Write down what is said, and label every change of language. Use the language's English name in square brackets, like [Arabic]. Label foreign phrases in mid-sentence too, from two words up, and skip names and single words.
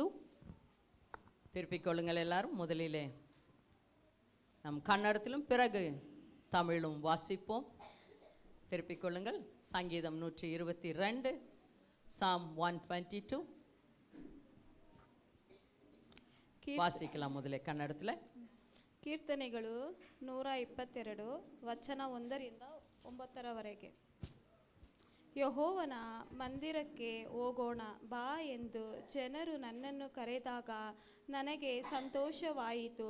[Tamil] திருப்பிக் கொள்ளுங்கள் எல்லாரும். முதலிலே நம் கன்னடத்திலும் பிறகு தமிழும் வாசிப்போம். திருப்பிக் கொள்ளுங்கள். சங்கீதம் 122, Psalm 122 ವಾಸಿக்கலாம் [Kannada] ಮೊದಲೇ ಕನ್ನಡದಲ್ಲಿ. ಕೀರ್ತನೆಗಳು 122 ವಚನ 1ರಿಂದ 9ರವರೆಗೆ. ಯೆಹೋವನ ಮಂದಿರಕ್ಕೆ ಹೋಗೋಣ ಬಾ ಎಂದು ಜನರು ನನ್ನನ್ನು ಕರೆದಾಗ ನನಗೆ ಸಂತೋಷವಾಯಿತು.